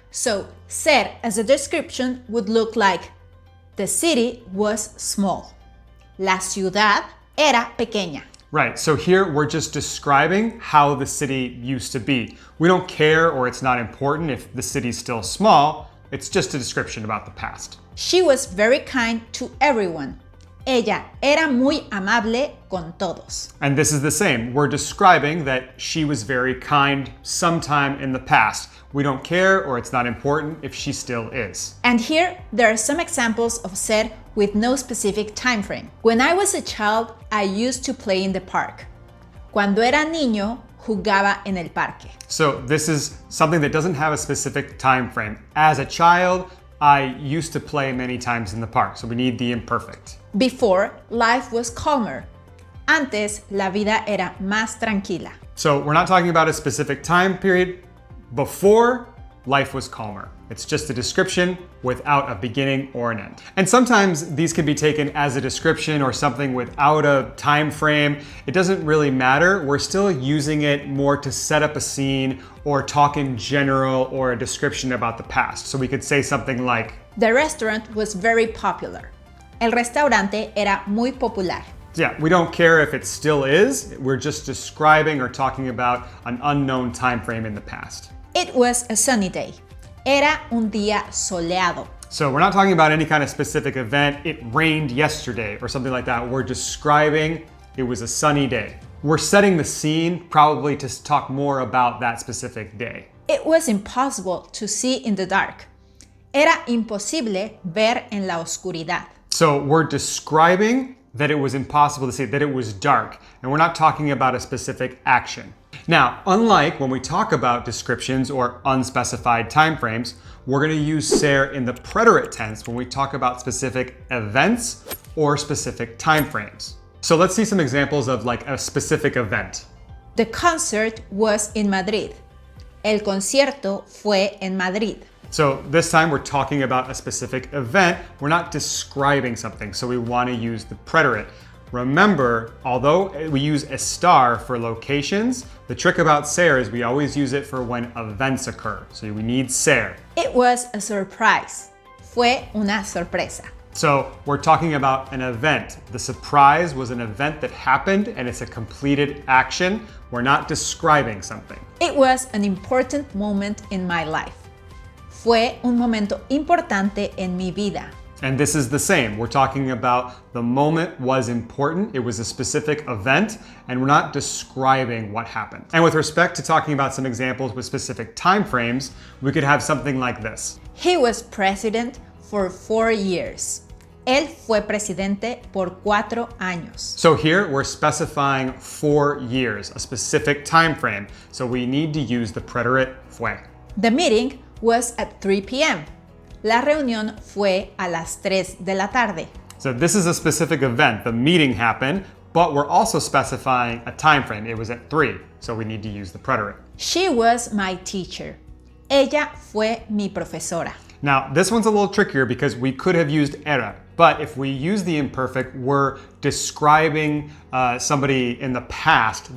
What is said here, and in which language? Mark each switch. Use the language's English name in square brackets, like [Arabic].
[English] So ser as a description would look like the city was small. [Spanish] La ciudad era pequeña. [English] Right, so here we're just describing how the city used to be. We don't care or it's not important if the city's still small, it's just a description about the past. She was very kind to everyone. [Spanish] Ella era muy amable con todos. [English] And this is the same. We're describing that she was very kind sometime in the past. We don't care or it's not important if she still is. And here there are some examples of ser with no specific time frame. When I was a child, I used to play in the park. [Spanish] Cuando era niño, jugaba en el parque. [English] So this is something that doesn't have a specific time frame. As a child, I used to play many times in the park, so we need the imperfect. Before, life was calmer. [Spanish] Antes, la vida era más tranquila. [English] So we're not talking about a specific time period. Before, life was calmer. It's just a description without a beginning or an end. And sometimes these can be taken as a description or something without a time frame. It doesn't really matter. We're still using it more to set up a scene or talk in general or a description about the past. So we could say something like, the restaurant was very popular. [Spanish] El restaurante era muy popular. [English] Yeah, we don't care if it still is. We're just describing or talking about an unknown time frame in the past. It was a sunny day. [Spanish] Era un día soleado. [English] So we're not talking about any kind of specific event. It rained yesterday or something like that. We're describing it was a sunny day. We're setting the scene probably to talk more about that specific day. It was impossible to see in the dark. [Spanish] Era imposible ver en la oscuridad. [English] So we're describing that it was impossible to see, that it was dark, and we're not talking about a specific action. Now, unlike when we talk about descriptions or unspecified time frames, we're going to use ser in the preterite tense when we talk about specific events or specific time frames. So let's see some examples of like a specific event. The concert was in Madrid. [Spanish] El concierto fue en Madrid. [English] So this time we're talking about a specific event. We're not describing something, so we want to use the preterite. Remember, although we use estar for locations, the trick about ser is we always use it for when events occur. So we need ser. It was a surprise. [Spanish] Fue una sorpresa. [English] So we're talking about an event. The surprise was an event that happened and it's a completed action. We're not describing something. It was an important moment in my life. [Spanish] Fue un momento importante en mi vida. [English] And this is the same. We're talking about the moment was important. It was a specific event, and we're not describing what happened. And with respect to talking about some examples with specific time frames, we could have something like this. He was president for 4 years. [Spanish] Él fue presidente por 4 años. [English] So here we're specifying 4 years, a specific time frame. So we need to use the preterite fue. The meeting was at 3 p.m. [Spanish] La reunión fue a las 3 de la tarde. [English] So this is a specific event. The meeting happened, but we're also specifying a time frame. It was at 3, so we need to use the preterite. She was my teacher. [Spanish] Ella fue mi profesora. [English] Now, this one's a little trickier because we could have used era, but if we use the imperfect, we're describing somebody in the past.